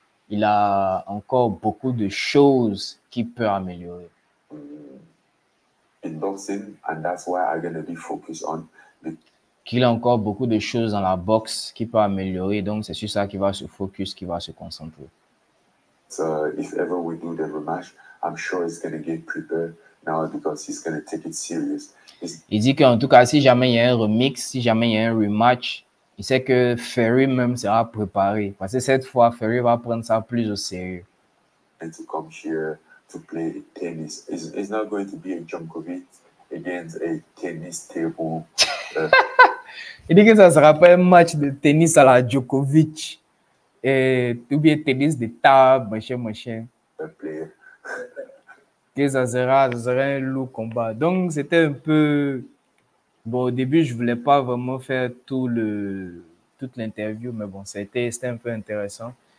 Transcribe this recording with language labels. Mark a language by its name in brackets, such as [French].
[French] Il a encore beaucoup de choses qu'il peut améliorer. [English] In boxing, and that's why I'm going to be focused on the [French] Qu'il a encore beaucoup de choses dans la boxe qu'il peut améliorer. Donc, c'est sur ça qu'il va se focus, qu'il va se concentrer. [English] So if ever we do the rematch, I'm sure he's going to get prepared now because he's going to take it serious. [French] Il dit qu'en tout cas, si jamais il y a un remix, si jamais il y a un rematch, il sait que Fury même sera préparé. Parce que cette fois, Fury va prendre ça plus au sérieux. [English] And to come here to play tennis, it's not going to be a Djokovic against a tennis table. [French] Il dit que ça ne sera pas un match de tennis à la Djokovic. Ou bien tennis de table, machin. [English] Player. [French] Que ça sera un lourd combat. Donc, c'était un peu... Bon, au début, je ne voulais pas vraiment faire toute l'interview, mais bon, c'était un peu intéressant.